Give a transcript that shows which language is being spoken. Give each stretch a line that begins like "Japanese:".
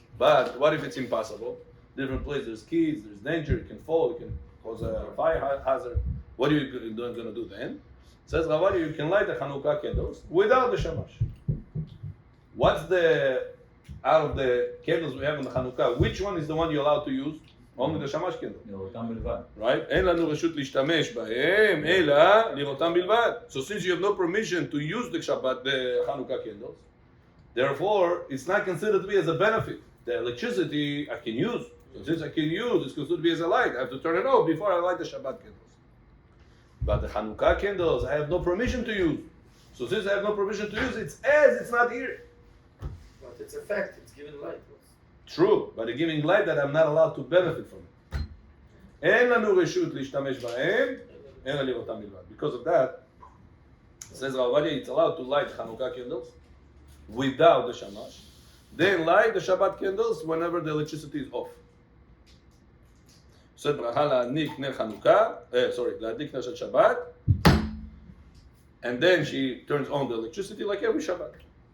English: But what if it's impossible? Different place, there's kids, there's danger, it can fall, it can cause a fire hazard. What are you going to do then? Says Ravadia, you can light the Chanukah candles without the shamash. What's the, out of the candles we have in the Chanukah, which one is the one you're allowed to use? Only the shamash candle. Right?
Hebrew: אין לנו רשות להשתמש בהם, אלא לראותם בלבד.
English: So since you have no permission to use the Chanukah candles, therefore it's not considered to be as a benefit. The electricity I can use. So since I can use, it's considered to be as a light. I have to turn it off before I light the Shabbat candles. But the Chanukah candles I have no permission to use. So since I have no permission to use, it's not here. But it's a fact, it's giving light. True, but they're giving light that I'm not allowed to benefit from it.
Hebrew: אין לנו רשות להשתמש בהם, אלא לראותם בלבד.
English: Because of that, says Ravadia, it's allowed to light Chanukah candles without the shamash. Then light the Shabbat candles whenever the electricity is off. Said
Hebrew: ברכה להדליק נר חנוכה, להדליק נר של
English: Shabbat, and then she turns on the electricity like every Shabbat.